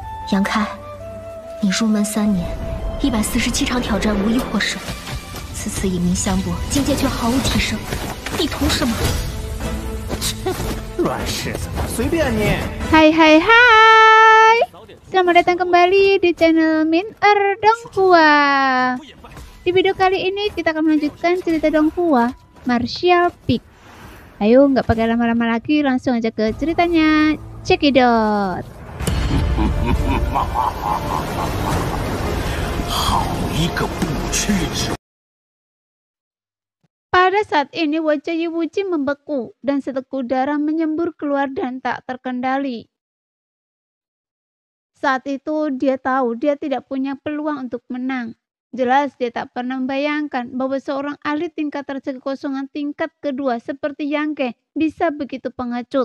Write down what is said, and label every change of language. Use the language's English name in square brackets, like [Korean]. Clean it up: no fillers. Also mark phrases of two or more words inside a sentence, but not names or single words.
[Chinese] 杨开，你入门3年，147场挑战无一获胜，此次以命相搏，境界却毫无提升，你图什么？乱柿子，随便你。 [Indonesian] Hai hai hai, selamat datang kembali di channel Min Donghua. Di video kali ini kita akan melanjutkan cerita Donghua Martial Peak. Ayo nggak pakai lama-lama lagi, langsung aja ke ceritanya. [English] Check it out. [Chinese] 好一个不屈之！ [Indonesian] Pada saat ini wajah Yiwuji membeku dan seteguk darah menyembur keluar dan tak terkendali. Saat itu dia tahu dia tidak punya peluang untuk menang. Jelas dia tak pernah membayangkan bahwa seorang ahli tingkat raja kekosongan tingkat kedua seperti Yang Ke bisa begitu pengecut.